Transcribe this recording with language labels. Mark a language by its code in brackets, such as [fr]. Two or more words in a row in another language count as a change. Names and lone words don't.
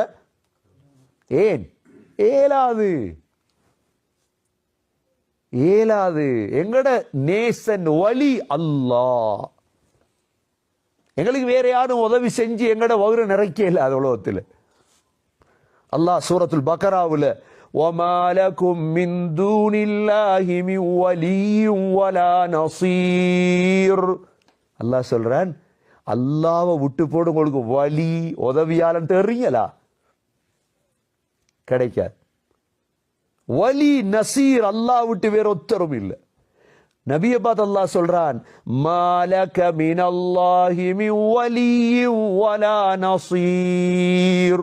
[ta] ஏன் ஏலாது? ஏலாது. எங்கட நேசன் வலி அல்லாஹ். எங்களுக்கு வேற யாரும் உதவி செஞ்சு எங்கட வகுர நிறைக்கல அது உலகத்தில். அல்லாஹ் சூரத்துல் பக்கராவுல [ar] وَمَا لَكُمْ مِنْ دُونِ اللَّهِ مِنْ وَلِيٍّ وَلَا نَصِيرٍ. [ta] அல்லாஹ் சொல்றான், அல்லாஹ்வை விட்டு போடு, உங்களுக்கு வலி உதவியாளன் தெரியுங்களா? கிடைக்காது. [ar] ولي نصير [ta] அல்லாஹ் விட்டு வேற ஒத்தரும் இல்லை. நபிய பார்த்து அல்லாஹ் சொல்றான், [ar] ما لك من الله من ولي ولا نصير.